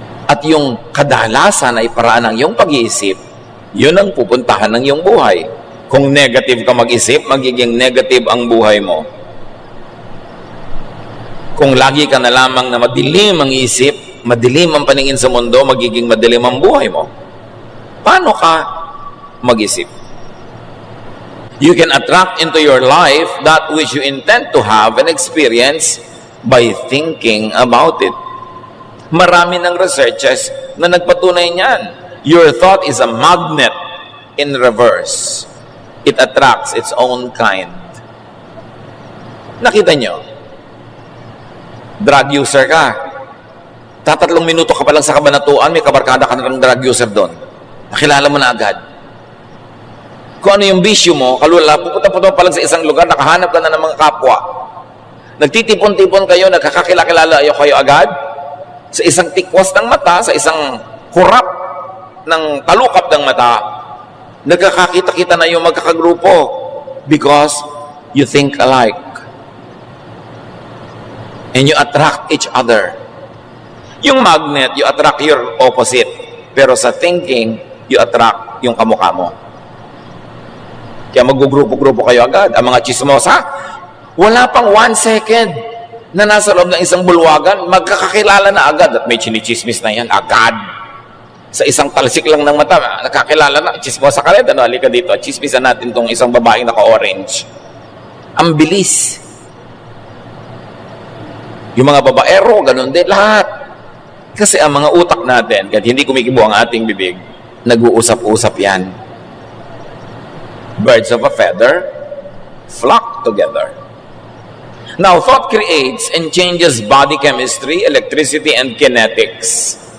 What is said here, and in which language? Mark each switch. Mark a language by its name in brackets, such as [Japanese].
[Filipino] At yung kadalasan ay paraan ng iyong pag-iisip, yun ang pupuntahan ng iyong buhay. Kung negative ka mag-isip, magiging negative ang buhay mo. Kung lagi ka na lamang na madilim ang isip, madilim ang paningin sa mundo, magiging madilim ang buhay mo. Paano ka mag-isip? [English] You can attract into your life that which you intend to have and experience by thinking about it. [Filipino] Marami ng researchers na nagpatunay niyan. [English] Your thought is a magnet in reverse. It attracts its own kind. [Filipino] Nakita nyo? Drug user ka. Tatatlong minuto ka pa lang sa kabanatuan, may kabarkada ka ng drug user doon. Nakilala mo na agad. Kung ano yung bisyo mo, kalula, pupunta pa lang sa isang lugar, nakahanap ka na ng mga kapwa. Nagtitipon-tipon kayo, nagkakakilala kayo agad. Sa isang tikwas ng mata, sa isang kurap ng talukap ng mata, nagkakakita-kita na yung magkakagrupo [English] because you think alike. And you attract each other. [Filipino] Yung magnet, [English] you attract your opposite. [Filipino] Pero sa thinking, [English] you attract [Filipino] yung kamukha mo. Kaya mag-grupo-grupo kayo agad. Ang mga chismosa, wala pang 1 second na nasa loob ng isang bulwagan, magkakakilala na agad. At may chinichismis na yan, agad. Sa isang talsik lang ng mata, nakakilala na, chismosa ka rin, halika dito, chismisan natin tong isang babaeng naka-orange. Ang bilis. Yung mga babaero, ganun din, lahat. Kasi ang mga utak natin, kahit hindi kumikibo ang ating bibig, nag-uusap-usap yan. [English] Birds of a feather flock together. Now, thought creates and changes body chemistry, electricity, and kinetics.